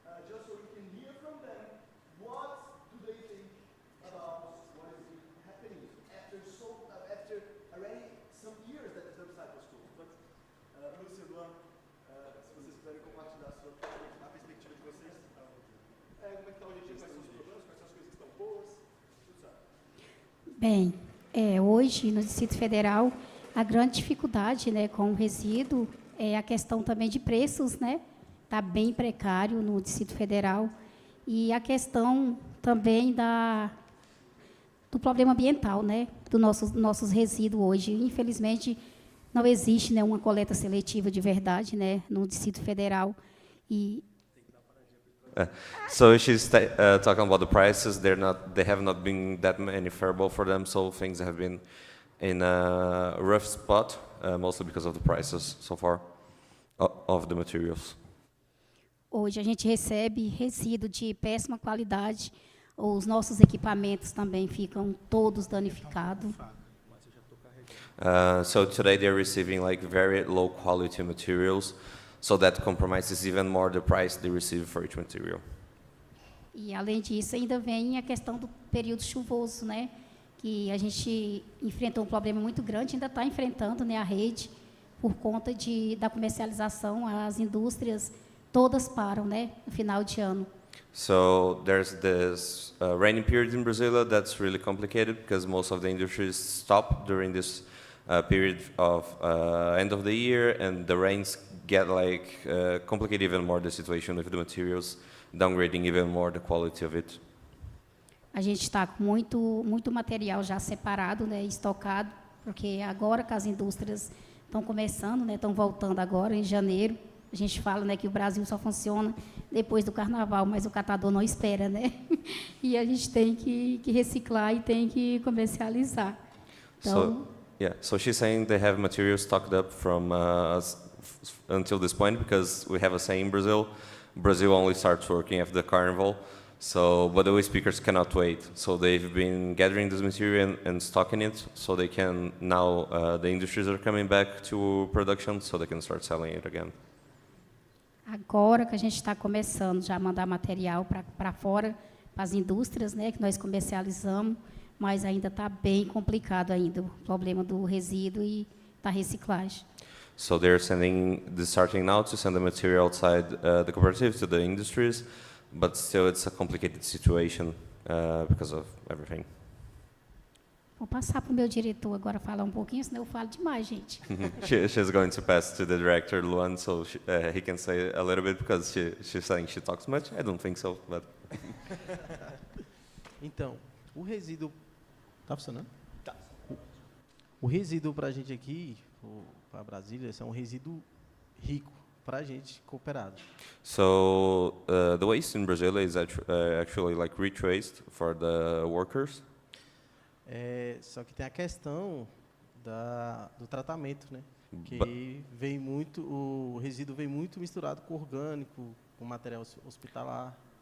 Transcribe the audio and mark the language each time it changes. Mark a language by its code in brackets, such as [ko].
[en] just so we can hear from them what do they think about what is happening after already some years that the website was closed. [pt] But, Lúcia, Luan, se vocês puderem compartilhar a perspectiva de vocês. Como é que está hoje em dia, quais são os problemas, quais são as coisas que estão boas, tudo certo. Bem, hoje no Distrito Federal a grande dificuldade, né, com o resíduo é a questão também de preços, né? Está bem precário no Distrito Federal e a questão também do problema ambiental, né? Dos nossos resíduos hoje. Infelizmente não existe, né, uma coleta seletiva de verdade, né, no Distrito Federal e [en] So she's talking about the prices. They have not been that many favorable for them. So things have been in a rough spot, mostly because of the prices so far of the materials. [pt] Hoje a gente recebe resíduo de péssima qualidade. Os nossos equipamentos também ficam todos danificados. [en] So today they're receiving like very low quality materials. So that compromises even more the price they receive for each material. [pt] E além disso, ainda vem a questão do período chuvoso, né? Que a gente enfrentou um problema muito grande, ainda está enfrentando, né, a rede, por conta da comercialização, as indústrias todas param, né, no final de ano. [en] So there's this rainy period in Brazil that's really complicated because most of the industries stop during this period of end of the year, and the rains get complicate even more the situation with the materials, downgrading even more the quality of it. [pt] A gente está com muito material já separado, né, estocado, porque agora que as indústrias estão começando, né, estão voltando agora em janeiro. A gente fala, né, que o Brasil só funciona depois do Carnaval, mas o catador não espera, né? E a gente tem que reciclar e tem que comercializar. Então, [en] So she's saying they have materials stocked up from until this point, because we have a saying in Brazil only starts working after the carnival. So, but the speakers cannot wait. So they've been gathering this material and stocking it, so they can now the industries are coming back to production, so they can start selling it again. [pt] agora que a gente está começando já a mandar material para fora, para as indústrias, né, que nós comercializamos, mas ainda está bem complicado ainda o problema do resíduo e da reciclagem. [en] So they're starting now to send the material outside the cooperative to the industries, but still it's a complicated situation because of everything. [pt] Vou passar para o meu diretor agora falar um pouquinho, senão eu falo demais, gente. [en] She's going to pass to the director, Luan, so he can say a little bit, because she's saying she talks much. I don't think so, but... [pt] Então, o resíduo... Tá funcionando? Tá. O resíduo para a gente aqui, para Brasília, é um resíduo rico para a gente cooperado. [en] So the waste in Brazil is actually like rich waste for the workers. [pt] Só que tem a questão do tratamento, né? Que vem muito, o resíduo vem muito misturado com orgânico, com material hospitalar.